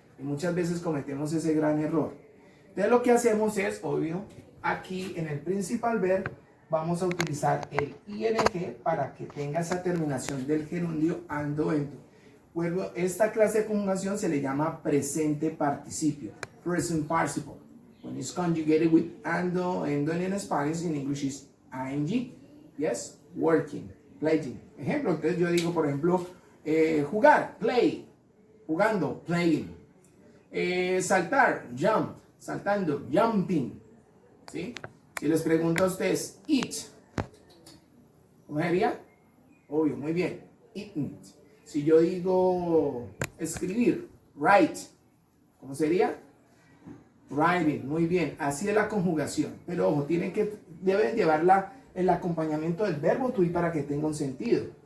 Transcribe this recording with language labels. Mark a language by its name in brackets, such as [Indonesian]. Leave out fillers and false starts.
[Spanish] Y muchas veces cometemos ese gran error. Entonces lo que hacemos es, obvio, aquí en el principal verb vamos a utilizar el ing para que tenga esa terminación del gerundio ando, endo. Bueno, esta clase de conjugación se le llama presente participio, [English] present participle. When it's conjugated with ando, endo in Spanish, in English is ing. Yes, working, playing. [Spanish] Ejemplo, entonces yo digo, por ejemplo, jugar, play, jugando, playing. Saltar, jump, saltando, jumping. ¿Sí? Si les pregunto a ustedes, eat, ¿cómo sería? Obvio, muy bien, eating. Si yo digo escribir, write, ¿cómo sería? Writing, muy bien. Así es la conjugación. Pero ojo, deben llevar el acompañamiento del verbo to be para que tenga un sentido.